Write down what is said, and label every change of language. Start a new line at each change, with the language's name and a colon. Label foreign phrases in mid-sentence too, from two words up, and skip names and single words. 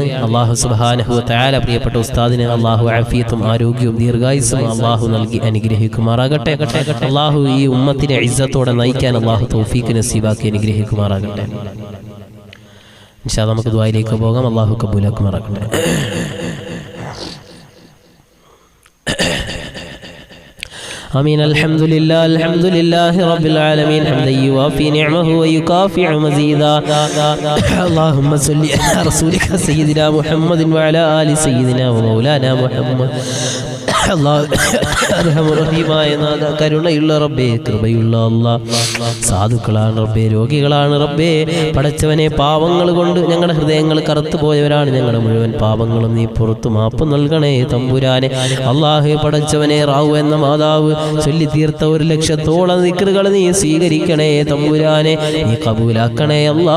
Malayalam: അല്ലാഹു
Arabic: سبحانه وتعالى
Malayalam: പ്രിയപ്പെട്ട ഉസ്താദിന് അല്ലാഹു ആഫിയത്തും ആരോഗ്യവും ദീർഘായുസ്സും അല്ലാഹു നൽകി അനുഗ്രഹിക്കുമാറാകട്ടെ. അല്ലാഹു ഈ ഉമ്മത്തിനെ ഇസ്സത്തോടെ നയിക്കാൻ അല്ലാഹു തൗഫീഖ് നസീബാക്കി അനുഗ്രഹിക്കുമാറാകട്ടെ.
Arabic: إن شاء الله
Malayalam: നമുക്ക് ദുആയിലേക്ക് പോകാം. അല്ലാഹു കബൂലാക്കുമാറാകട്ടെ.
Arabic: آمين. الحمد لله رب العالمين حمدا يوافي نعمه ويكافئ مزيدا. اللهم صل على رسولك سيدنا محمد وعلى آل سيدنا ومولانا محمد.
Malayalam: അർഹമുറഹീമായ നാഥ, കരുണയുള്ള റബ്ബേ, കൃപയുള്ള അല്ലാഹ്, സാധുക്കളാണ് റബ്ബേ, രോഗികളാണ് റബ്ബേ. പടച്ചവനെ, പാവങ്ങൾ കൊണ്ട് ഞങ്ങളുടെ ഹൃദയങ്ങൾ കറുത്തുപോയവരാണ്. ഞങ്ങളുടെ മുഴുവൻ പാപങ്ങളും നീ പുറത്തു മാപ്പ് നൽകണേ തമ്പുരാനെ. അല്ലാഹു പടച്ചവനെ, റാവു എന്ന മാതാവ് ചൊല്ലി തീർത്ത 1,00,000 ദിക്റുകൾ നീ സ്വീകരിക്കണേ തമ്പുരാനെ, നീ കബൂലാക്കണേ അല്ലാ.